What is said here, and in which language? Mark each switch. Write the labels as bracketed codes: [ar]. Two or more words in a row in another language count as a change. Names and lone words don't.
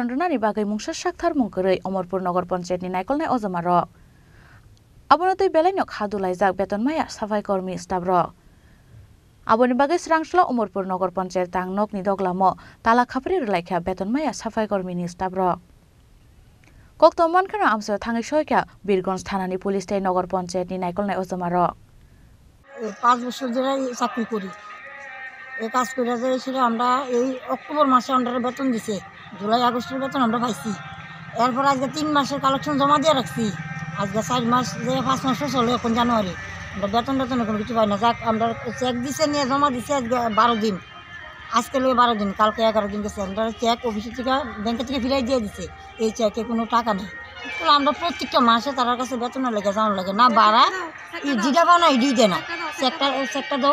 [trp] रुनानि बागै मुंसा साक्थार मुंकरै अमरपुर नगर पंचायतनि नायकलनाय अजमा रक आबोनो तै बेलायनो खादुलायजाक बेतन माया साफाई कर्मी स्टाफ रक आबोनि बागै स्रांसला अमरपुर नगर पंचायत टांगनकनि दगलामो ताला खाफ्रि रेलायखा बेतन माया साफाई कर्मीनि स्टाफ रक कक्तमान खाना आमसे थाङै सयका बीरगंज थानानि पुलिस थाई नगर पंचायतनि नायकलनाय अजमा रक [bn] 5 বছর ধরে চাকরি করি এই কাজ করে যে আমরা এই অক্টোবর মাসে আমরা বেতন দিছে জুলাই আগস্টের বেতন আমরা পাইছি এরপর আজকে 3 মাসের কালেকশন জমা দিয়ে রাখছি আজকে 4 মাস যে 5 মাস চলে এখন জানুয়ারি আমরা বেতন কোনো কিছু পাই না যাক আমরা চেক দিছে নিয়ে জমা দিছে আজকে 12 দিন আজকে লয়ে 12 দিন কালকে 11 দিন গেছে আমরা চেক অফিস থেকে ব্যাংক থেকে ফিরাই দিয়ে দিছে এই চেকে কোনো টাকা নেই তো আমরা প্রত্যেকটা মাসে তার কাছে বেতন লাগে জানা লাগে না বাড়া জিডা পাও না ইডি দেয় না চেকটা দাও